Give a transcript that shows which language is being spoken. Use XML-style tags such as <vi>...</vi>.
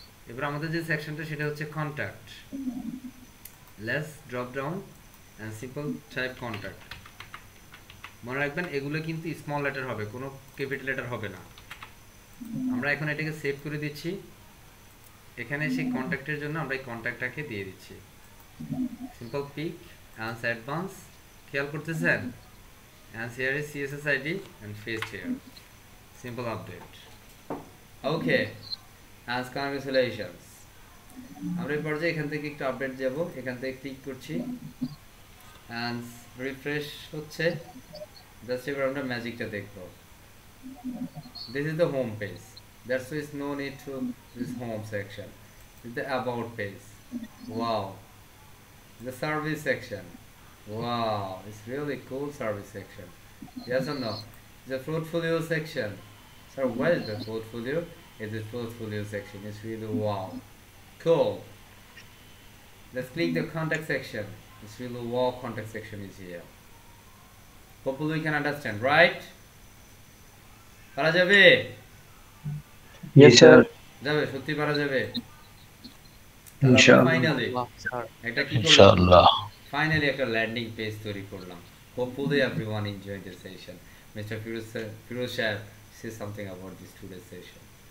<bn>এবার আমাদের যে সেকশনটা সেটা হচ্ছে contact.</bn> <en>Less drop down and simple type contact.</en> <bn>মনে রাখবেন এগুলো কিন্তু স্মল লেটার হবে, কোনো ক্যাপিটাল লেটার হবে না। আমরা এখন এটাকে সেভ করে দিচ্ছি। এখানে সেই কন্ট্যাক্টের জন্য আমরা এই কন্ট্যাক্টটাকে দিয়ে দিচ্ছি</bn> <en>Simple pick and advance.</en> <bn>খেয়াল করতেছেন?</bn> <en>and here is css id and paste here, simple update. Okay, as congratulations.</en> <bn>আমরা এই পর্যায়ে এখান থেকে একটু আপডেট যাব, এখান থেকে ক্লিক করছি and রিফ্রেশ হচ্ছে। জাস্ট এবার আমরা ম্যাজিকটা দেখব।</bn> <en>This is the home page, that's why no need to this home section. This is the about page. Wow, the service section. Wow, it's really cool service section. Yes or no? The portfolio section. So what is the portfolio? It's the portfolio section. It's really wow. Cool. Let's click the contact section. It's really wow, contact section is here. Hopefully we can understand, right?</en> <bn>পারা যাবে?</bn> <en>Yes, sir.</en> <bn>যাবে, সত্যি পারা যাবে? ইনশাআল্লাহ।</bn> <en>finally</en> <bn>sir একটা কি করলাম? ইনশাআল্লাহ। Finally একটা ল্যান্ডিং পেজ তৈরি করলাম।</bn> <en>Hopefully everyone enjoyed the session. Mr. Firoz Shah, say something about this today's session.</en>